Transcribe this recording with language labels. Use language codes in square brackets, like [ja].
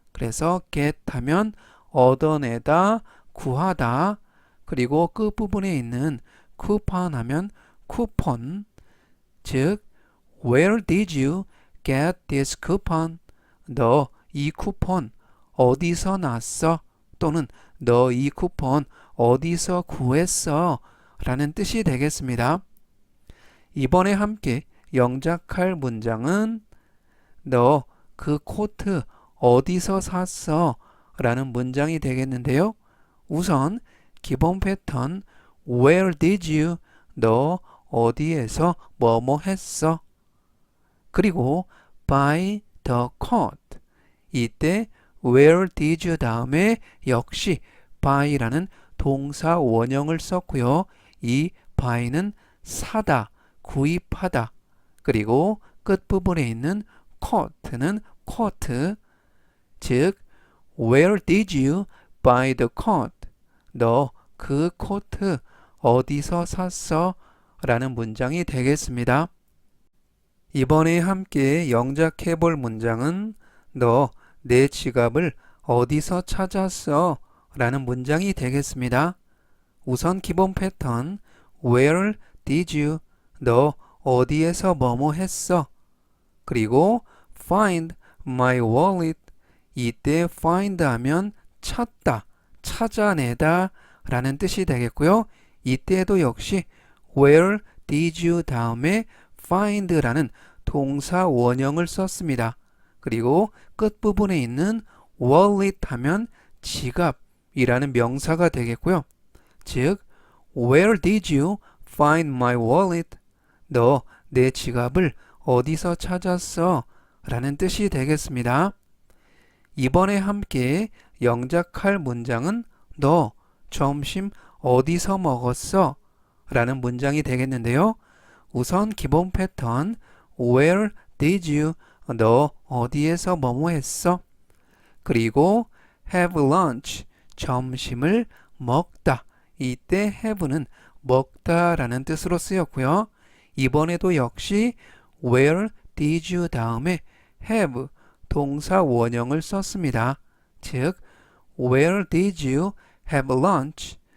[ko] 그래서 get 하면 얻어내다, 구하다. 그리고 끝부분에 있는 coupon 하면 쿠폰. [en] 즉, Where did you get this coupon? [ko] 너 이 쿠폰 어디서 났어? 또는 너 이 쿠폰 어디서 구했어? 라는 뜻이 되겠습니다. 이번에 함께 영작할 문장은 너 그 코트 어디서 샀어? 라는 문장이 되겠는데요. 우선 기본 패턴 [en] Where did you? [ko] 너 어디에서 뭐뭐 했어? [en] 그리고 buy the coat. [ko] 이때 [en] Where did you [ko] 다음에 역시 buy라는 동사 원형을 썼고요. 이 buy는 사다, 구입하다. 그리고 끝부분에 있는 coat는 coat. [en] 즉, Where did you buy the coat? [ko] 너 그 코트 어디서 샀어? 라는 문장이 되겠습니다. 이번에 함께 영작해 볼 문장은 너 내 지갑을 어디서 찾았어? 라는 문장이 되겠습니다. 우선 기본 패턴 [en] Where did you? [ko] 너 어디에서 뭐뭐 했어? [en] 그리고 find my wallet. [ko] 이때 find 하면 찾다, 찾아내다 라는 뜻이 되겠고요. 이때도 역시 [en] Where did you [ko] 다음에 find라는 동사 원형을 썼습니다. 그리고 끝부분에 있는 wallet 하면 지갑이라는 명사가 되겠고요. [en] 즉, Where did you find my wallet? [ko] 너 내 지갑을 어디서 찾았어? 라는 뜻이 되겠습니다. 이번에 함께 영작할 문장은 너 점심 어디서 먹었어? 라는 문장이 되겠는데요. 우선 기본 패턴 [en] Where did you? [ko] 너 어디에서 뭐뭐 했어? 그리고 [en] have lunch, [ko] 점심을 먹다. 이때 have는 먹다 라는 뜻으로 쓰였고요. 이번에도 역시 [en] Where did you [ko] 다음에 have 동사 원형을 썼습니다. [en] 즉, Where did you have lunch?